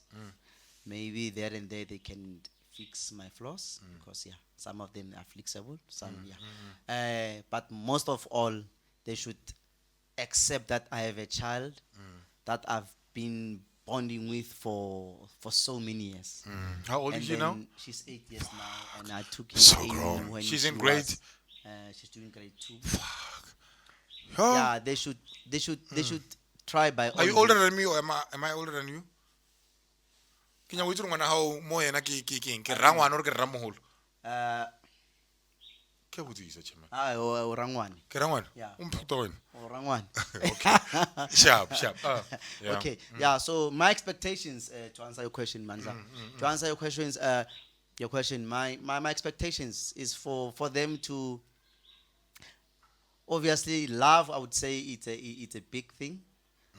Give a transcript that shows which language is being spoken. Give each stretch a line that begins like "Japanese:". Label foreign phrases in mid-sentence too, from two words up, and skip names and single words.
English: Maybe there and there they can fix my flaws because some of them are flexible, some but most of all, they should accept that I have a child that I've been bonding with for so many years. How old And is she now? then she's 8 years now, and I took her So in grown. when She's she in grade? was, she's doing grade 2. Oh, Yeah, they should try by all are you means. older than me or am I older than you?
Tswana: Ke nyaka go itse gore ngwana gago mo yena ke eng ke rra ngwana or ke rra mogolo Uh, ke a botsisa chairman Orangwani. ke rra ngwana
English: Yeah.
Tswana: o mphuta wena Orangwani.
English: sharp yeah. Okay, yeah, so my expectations, to answer your question, Manza, to answer your questions, my expectations is for them to, obviously, love, I would say it's a big thing.